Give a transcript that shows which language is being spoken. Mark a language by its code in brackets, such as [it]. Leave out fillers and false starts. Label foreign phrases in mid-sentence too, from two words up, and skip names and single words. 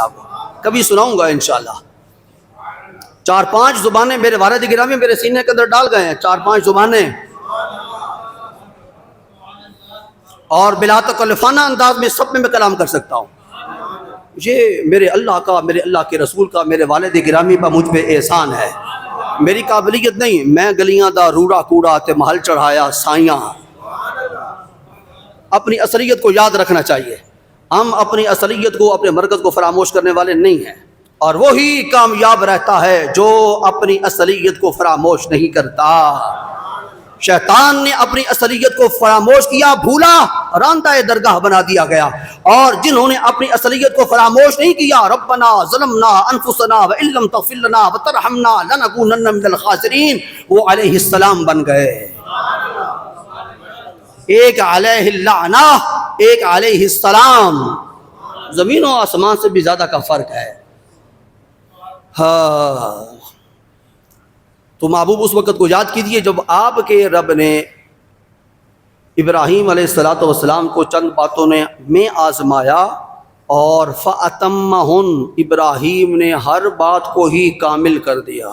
[ur] آپ کو کبھی سناؤں گا انشاءاللہ. 4-5 زبانیں میرے والد گرامی میرے سینے کے اندر ڈال گئے ہیں، 4-5 زبانیں، اور بلا تکلفانہ انداز میں سب میں کلام کر سکتا ہوں. یہ میرے اللہ کا، میرے اللہ کے رسول کا، میرے والد گرامی پر مجھ پہ احسان ہے. میری قابلیت نہیں. [pa] میں گلیاں دا روڑا کوڑا تے محل چڑھایا سائیاں. [ur] اپنی اصلیت کو یاد رکھنا چاہیے. ہم اپنی اصلیت کو، اپنے مرکز کو فراموش کرنے والے نہیں ہیں، اور وہی کامیاب رہتا ہے جو اپنی اصلیت کو فراموش نہیں کرتا. شیطان نے اپنی اصلیت کو فراموش کیا، بھولا، راندہ درگاہ بنا دیا گیا. اور جنہوں نے اپنی اصلیت کو فراموش نہیں کیا، [ar] ربنا ظلمنا انفسنا وان لم تغفر لنا وترحمنا لنکونن من الخاسرین، [ur] وہ [ar] علیہ السلام [ur] بن گئے. [ar] ایک علیہ اللعنہ، ایک علیہ السلام. [ur] زمین و آسمان سے بھی زیادہ کا فرق ہے. ہاں، تو محبوب اس وقت کو یاد کیجیے جب آپ کے رب نے ابراہیم [ar] علیہ السلام [ur] کو چند باتوں میں آزمایا، اور فَأَتَمَّهُنْ ابراہیم نے ہر بات کو ہی کامل کر دیا.